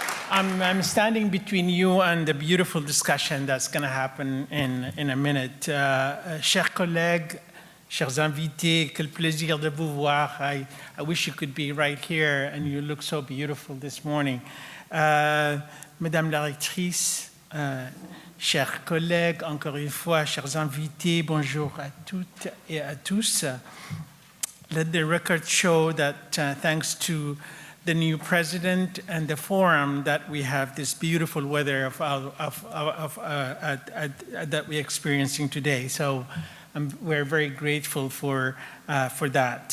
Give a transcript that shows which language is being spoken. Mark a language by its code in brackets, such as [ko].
[en] I'm standing between you and the beautiful discussion that's going to happen in a minute. [fr] Chers collègues, chers invités, quel plaisir de vous voir. [en] I wish you could be right here, and you look so beautiful this morning. [fr] Madame la rectrice, chers collègues, encore une fois, chers invités, bonjour à toutes et à tous. [en] Let the record show that thanks to the new president and the forum that we have this beautiful weather that we're experiencing today. So we're very grateful for that.